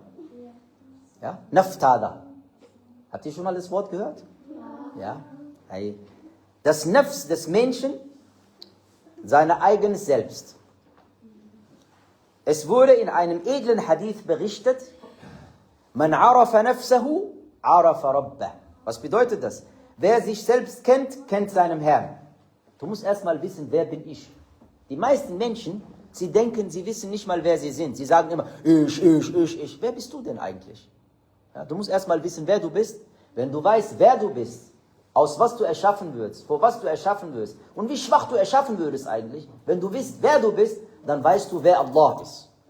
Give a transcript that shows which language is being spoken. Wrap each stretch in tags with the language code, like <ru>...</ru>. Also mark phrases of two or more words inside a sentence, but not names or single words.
<de>Ja? Naftada. Habt ihr schon mal das Wort gehört? Ja. Das Nafs des Menschen, sein eigenes Selbst. Es wurde in einem edlen Hadith berichtet,</de> <ar>من عرف نفسه عرف ربه.</ar> <de>Was bedeutet das? Wer sich selbst kennt, kennt seinen Herrn. Du musst erstmal wissen, wer bin ich? Die meisten Menschen, sie denken, sie wissen nicht mal, wer sie sind. Sie sagen immer, ich. Wer bist du denn eigentlich? Ja, du musst erstmal wissen, wer du bist. Wenn du weißt, wer du bist, aus was du erschaffen wirst, vor was du erschaffen wirst und wie schwach du erschaffen würdest eigentlich, wenn du weißt, wer du bist, dann weißt du, wer Allah ist.</de>